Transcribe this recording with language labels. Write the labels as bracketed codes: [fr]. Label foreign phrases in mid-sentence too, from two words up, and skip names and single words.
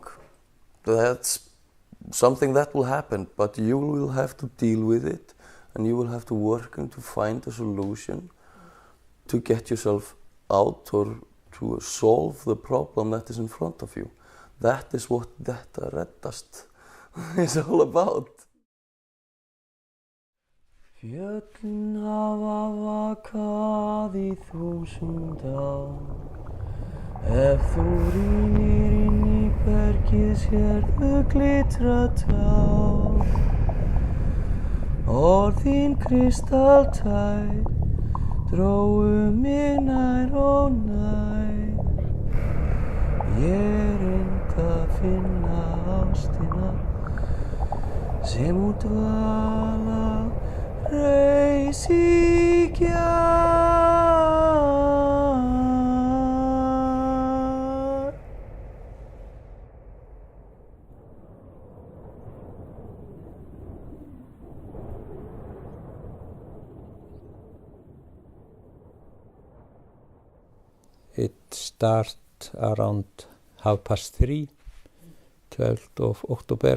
[en] That's something that will happen, but you will have to deal with it, and you will have to work and to find a solution to get yourself out or to solve the problem that is in front of you. That is what [is] þetta reddast [en] is all about. [is] Fjöllin hafa vakað í 1000 ár. Ef þú rýnir inn í bergið sérðu glitra tár. Orð þín kristaltær drógu mig nær og nær. Ég reyndi að finna ástina sem út dvala reis í gjár. [en] It starts around 3:30, 12th of October.